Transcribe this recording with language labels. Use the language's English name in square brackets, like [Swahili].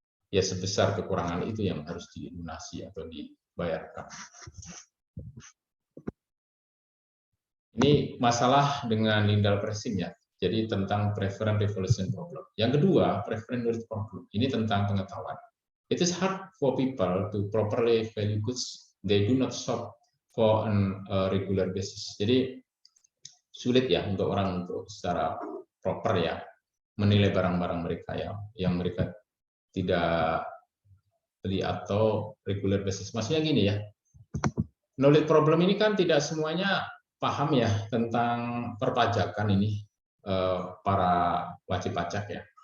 [Indonesian] Ya sebesar kekurangan itu yang harus dilunasi atau dibayarkan. Ini masalah dengan Lindahl pricing ya. Jadi tentang preference revolution problem. Yang kedua, preference knowledge problem. Ini tentang pengetahuan. [English] It is hard for people to properly value goods. They do not shop for an regular basis. [Indonesian] Jadi sulit ya untuk orang untuk secara proper ya menilai barang-barang mereka ya yang mereka tidak beli atau [English] regular basis. [Indonesian] Maksudnya gini ya, knowledge problem ini kan tidak semuanya paham ya tentang perpajakan ini para wajib pajak ya.